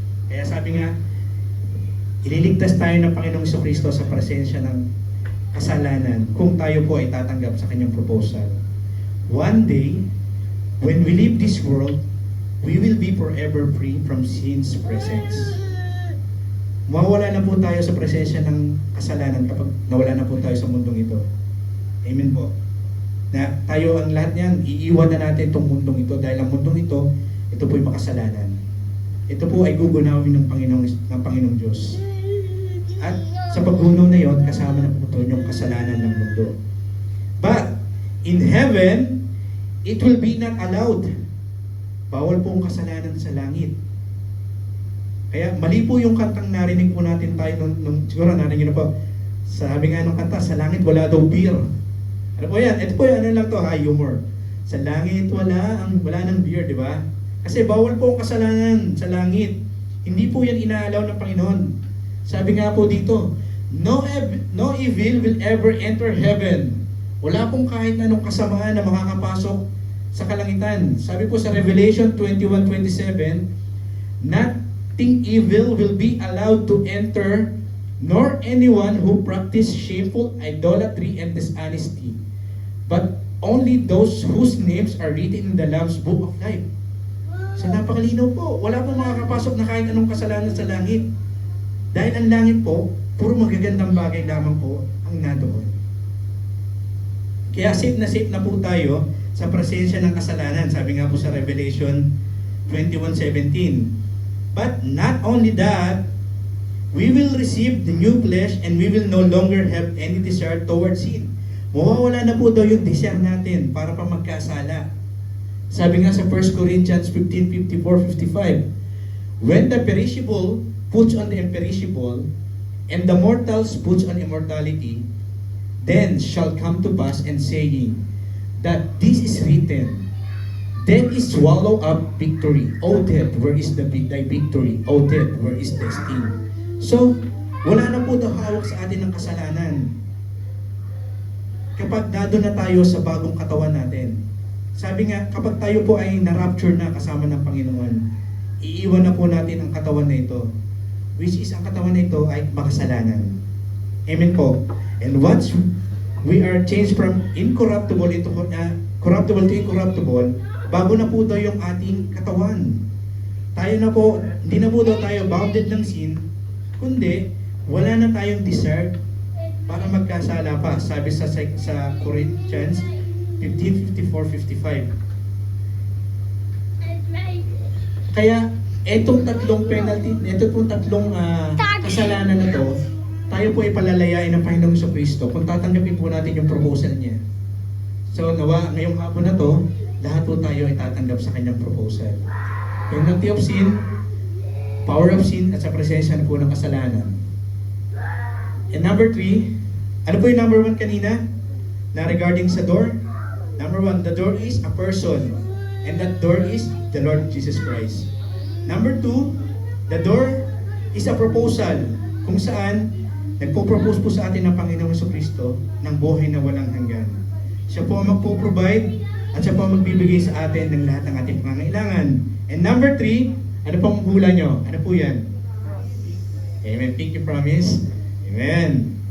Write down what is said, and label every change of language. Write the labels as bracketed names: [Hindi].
[Filipino] Kaya sabi nga, ililigtas tayo ng Panginoong Jesucristo sa presensya ng kasalanan kung tayo po ay tatanggap sa kanyang proposal. [English] One day, when we leave this world, we will be forever free from sin's presence. [Filipino] Mawawala na po tayo sa presensya ng kasalanan kapag nawala na po tayo sa mundong ito. Amen po. Na tayo ang lahat niyan, iiwan na natin itong mundong ito dahil ang mundong ito po ay makasalanan. Ito po ay gugunawin ng Panginoong Diyos. At sa paggunaw na yon, kasama na po ito yung kasalanan ng mundo. [English] But, in heaven, it will be not allowed. [Filipino] Bawal po ang kasalanan sa langit. Kaya mali po yung kantang narinig po natin tayo siguro narinig na po. Sabi nga nung kanta, sa langit wala daw beer. Ano po yan? Ito po yan, ano lang to, humor. Sa langit wala ng beer, di ba? Kasi bawal po ang kasalanan sa langit. Hindi po yan inaalaw ng Panginoon. Sabi nga po dito, [English] no evil will ever enter heaven. [Filipino] Wala pong kahit anong kasamaan na makakapasok sa kalangitan. Sabi po sa Revelation 21:27, not [English] think evil will be allowed to enter, nor anyone who practice shameful idolatry and dishonesty, but only those whose names are written in the Lamb's Book of Life. [Filipino] So napakalinaw po, wala pong makakapasok na kahit anong kasalanan sa langit. Dahil ang langit po, puro magagandang bagay lamang po ang nadoon. Kaya safe na po tayo sa presensya ng kasalanan. Sabi nga po sa Revelation 21:17. [English] But not only that, we will receive the new flesh and we will no longer have any desire towards sin. [Filipino] Mawawala na po daw yung desire natin para pa magkasala. Sabi nga sa [English] 1 Corinthians 15:54-55, when the perishable puts on the imperishable, and the mortals puts on immortality, then shall come to pass and saying, that this is written, death is swallowed up victory. O death, where is thy victory? O death, where is thy sting? [Filipino] So, wala na po daw hawak sa atin ng kasalanan. Kapag dado na tayo sa bagong katawan natin. Sabi nga, kapag tayo po ay na-rapture na kasama ng Panginoon, iiwan na po natin ang katawan na ito. Which is, ang katawan na ito ay makasalanan. Amen po. [English] And once we are changed from incorruptible into corruptible to incorruptible, [Filipino] bago na po daw yung ating katawan. Tayo na po, hindi na po daw tayo bounded ng sin, kundi wala na tayong desire para magkasala pa. Sabi sa Corinthians 15:54-55. Kaya etong tatlong penalty, etong tatlong kasalanan na to, tayo po ay palalayain ng Panginoong Jesucristo kung tatanggapin po natin yung proposal niya. So nawa, ngayong hapon na to, lahat po tayo ay tatanggap sa kanyang proposal. [English] Penalty of sin, power of sin, [Filipino] at sa presensya na po ng kasalanan. And number 3, ano po yung number 1 kanina? Na regarding sa door? [English] Number 1, the door is a person. And that door is the Lord Jesus Christ. Number 2, the door is a proposal. [Filipino] Kung saan, nagpo-propose po sa atin ng Panginoong Jesucristo ng buhay na walang hanggan. Siya po ang magpo-provide at siya po ang magbibigay sa atin ng lahat ng ating pangangailangan. And number 3, ano pong hula nyo? Ano po yan? Amen. [English] Thank you, promise. [Filipino] Amen.